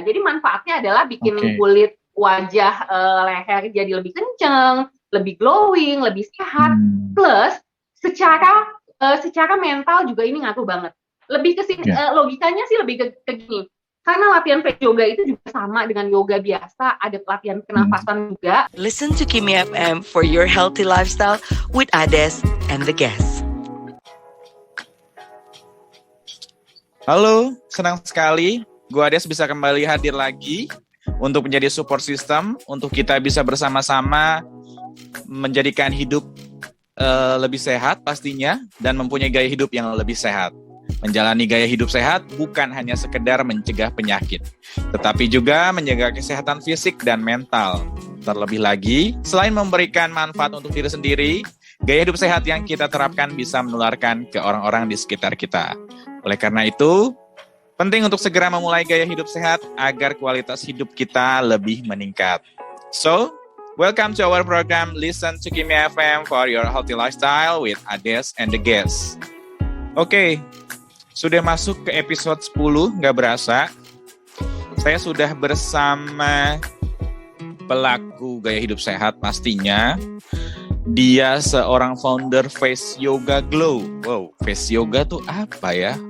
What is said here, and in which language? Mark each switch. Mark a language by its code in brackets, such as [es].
[id] Jadi manfaatnya adalah bikin kulit wajah, leher jadi lebih kenceng, lebih glowing, lebih sehat. Plus secara mental juga ini ngaruh banget. Lebih ke sini, logikanya sih lebih ke gini. Karena latihan face yoga itu juga sama dengan yoga biasa, ada latihan pernafasan juga. [en] Listen to Kimi FM for your healthy lifestyle with Ades and the guests. [id] Halo, senang sekali gua Ades bisa kembali hadir lagi untuk menjadi support system untuk kita bisa bersama-sama menjadikan hidup lebih sehat pastinya dan mempunyai gaya hidup yang lebih sehat. Menjalani gaya hidup sehat bukan hanya sekedar mencegah penyakit, tetapi juga menjaga kesehatan fisik dan mental. Terlebih lagi, selain memberikan manfaat untuk diri sendiri, gaya hidup sehat yang kita terapkan bisa menularkan ke orang-orang di sekitar kita. Oleh karena itu, penting untuk segera memulai gaya hidup sehat agar kualitas hidup kita lebih meningkat. [en] So, welcome to our program Listen to Kimi FM for your healthy lifestyle with Ades and the guests. [id] Oke, sudah masuk ke episode 10, nggak berasa. Saya sudah bersama pelaku gaya hidup sehat pastinya. Dia seorang founder Face Yoga Glow. Wow, Face Yoga tuh apa ya?